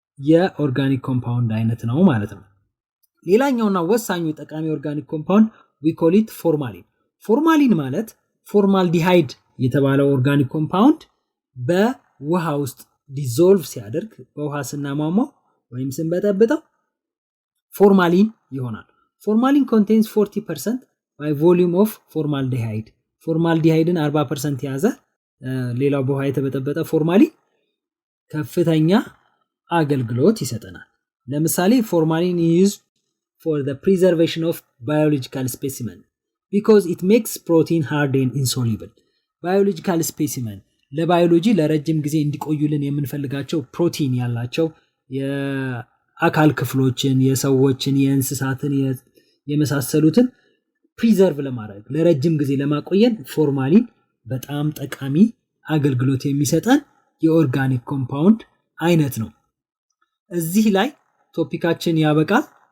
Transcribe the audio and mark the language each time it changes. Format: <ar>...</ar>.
<am>የኦርጋኒክ ኮምፓውንድ አይነት ነው ማለት ነው። ሌላኛውና ወሳኙ ጠቃሚ ኦርጋኒክ ኮምፓውንድ</am> <en>we call it</en> <am>ፎርማሊን። ፎርማሊን ማለት ፎርማልዲሃይድ የተባለው ኦርጋኒክ ኮምፓውንድ በውሃ ውስጥ ዲዞልቭ ሲያደርግ በውሃ ስናሟሟው ወይም ስንበጠብጠው ፎርማሊን ይሆናል። ፎርማሊን</am> <en>contains 40% by volume of formaldehyde.</en> <am>ፎርማልዲሃይድን 40% የያዘ ሌላው በውሃ የተበጠበጠ ፎርማሊን ከፍተኛ አገልግሎት ይሰጠናል። ለምሳሌ</am> <en>ፎርማሊን is used for the preservation of biological specimen because it makes protein hard and insoluble. biological specimen</en> <am>ለባዮሎጂ ለረጅም ጊዜ እንዲቆዩልን የምንፈልጋቸው ፕሮቲን ያላቸው የአካል ክፍሎችን የሰዎችን የእንስሳትን የመሳሰሉትን ፕሪዘርቭ ለማድረግ ለረጅም ጊዜ ለማቆየን ፎርማሊን በጣም ጠቃሚ አገልግሎት የሚሰጠን የኦርጋኒክ ኮምፓውንድ አይነት ነው። እዚህ ላይ ቶፒካችን ያበቃል።</am>